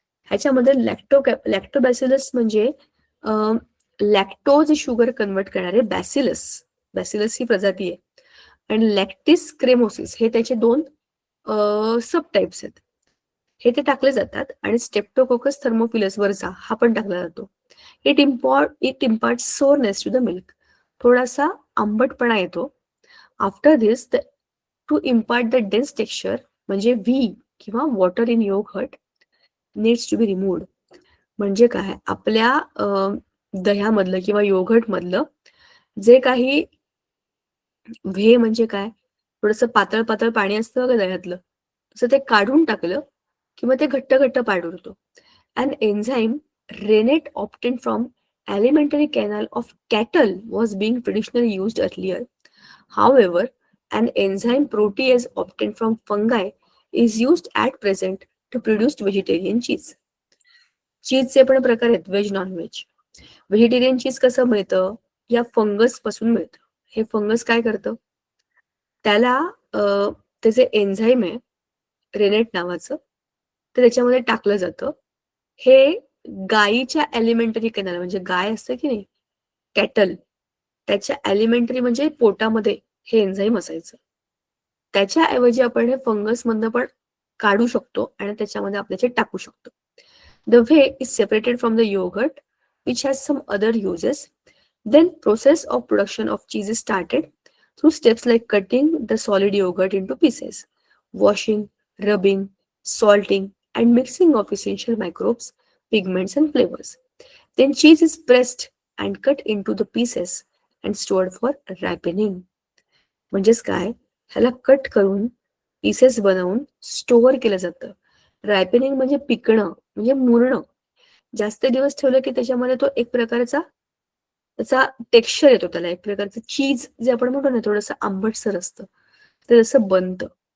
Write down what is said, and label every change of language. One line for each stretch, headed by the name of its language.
Marathi: ह्याच्यामध्ये लॅक्टोबॅसिलस म्हणजे lactose sugar convert करणारे बॅसिलस ही प्रजाती आहे, आणि लॅक्टिस क्रेमोसिस हे त्याचे 2 सब टाइप्स आहेत. हे ते टाकले जातात आणि स्टेप्टोकोकस थर्मोफिलस वरचा हा पण टाकला जातो.
English: It impart sourness to the milk.
Marathi: थोडासा आंबटपणा येतो.
English: After this to impart the dense texture म्हणजे whey किंवा water in yogurt needs to be removed.
Marathi: म्हणजे काय? आपल्या दह्यामधलं किंवा योगर्ट मधलं जे काही व्हे म्हणजे काय? थोडस पातळ पातळ पाणी असतं बघा दह्यातलं, तसं ते काढून टाकलं किंवा ते घट्ट घट्ट पाड उरतो.
English: An enzyme rennet obtained from alimentary canal of cattle was being traditionally used earlier. However, an enzyme protease obtained from fungi is used at present to produce vegetarian cheese.
Marathi: चीजचे पण प्रकार आहेत, व्हेज नॉन व्हेज. व्हेजिटेरियन चीज कसं मिळतं? या fungus पासून मिळतं. हे फंगस काय करतं? त्याला त्याचे एन्झाईम आहे रेनेट नावाचं, तर त्याच्यामध्ये टाकलं जातं. हे गायीच्या एलिमेंटरी कॅनल म्हणजे गाय असतं की नाही, कॅटल, त्याच्या एलिमेंटरी म्हणजे पोटामध्ये हे एन्झाईम असायचं. त्याच्याऐवजी आपण हे फंगस मधनं पण काढू शकतो आणि त्याच्यामध्ये आपल्याचे टाकू शकतो.
English: The whey is separated from the yogurt which has some other uses. Then process of production of cheese is started through steps like cutting the solid yogurt into pieces, washing, rubbing, salting, and mixing of essential microbes, pigments, and flavors. Then cheese is pressed and cut into the pieces and stored for ripening.
Marathi: म्हणजेच काय? ह्याला cut करून pieces बनवून store केलं जातं. रायपेनिंग म्हणजे पिकणं, म्हणजे मुरणं. जास्त दिवस ठेवलं की त्याच्यामध्ये तो एक प्रकारचा त्याचा टेक्स्चर येतो, त्याला एक प्रकारचं चीज जे आपण म्हणतो ना, थोडंसं आंबटसर असतं, ते जसं बनतं.